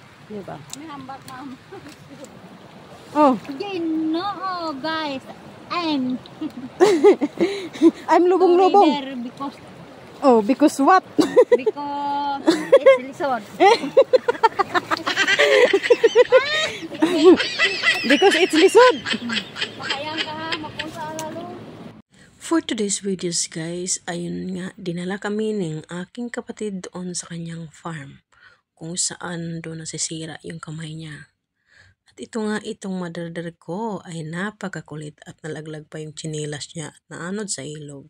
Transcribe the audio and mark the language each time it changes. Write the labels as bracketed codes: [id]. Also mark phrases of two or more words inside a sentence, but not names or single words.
[tl] Di ba? [ceb] May hambak, ma'am. Oh. [en] No, guys. I'm lubong-lubong. Because Because what? because it's lisod. Because it's lisod. [tl] Makayang ka ha, mapunta lalo. [en] For today's videos guys, [tl] ayun nga, dinala kami ng aking kapatid doon sa kanyang farm kung saan doon nasisira yung kamay niya. At ito nga, itong mother ko ay napakakulit at nalaglag pa yung tsinelas niya at naanod sa ilog.